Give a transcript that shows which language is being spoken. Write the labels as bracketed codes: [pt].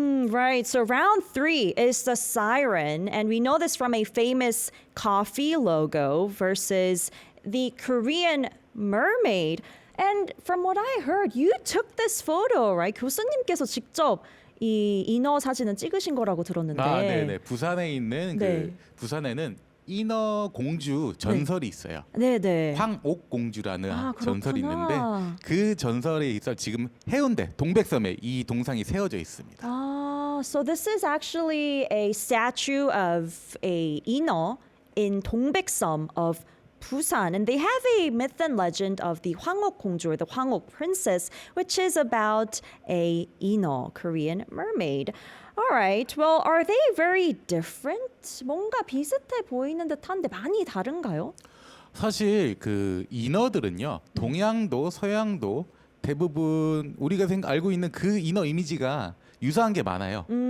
[en] Right. So round 3 is the siren, and we know this from a famous coffee logo versus the Korean mermaid. And from what I heard, you took this photo, right? [ko] 교수님께서 직접 이 인어 사진은 찍으신 거라고 들었는데. 아, 네네. 부산에 있는 네. 부산에는 인어 공주 전설이 있어요. 네네. 황옥공주라는 아, 전설이 그렇구나. 있는데 그 전설에 있어 지금 해운대 동백섬에 이 동상이 세워져 있습니다. [en] So this is actually a statue of a 인어 in Dongbekseom of Busan, and they have a myth and legend of the Hwangok Gongju, or the Hwangok Princess, which is about a 인어, Korean mermaid. All right. Well, are they very different? [ko] 뭔가 비슷해 보이는 듯한데 많이 다른가요? 사실 그 인어들은요 동양도 서양도 대부분 우리가 알고 있는 그 인어 이미지가 유사한 게 많아요.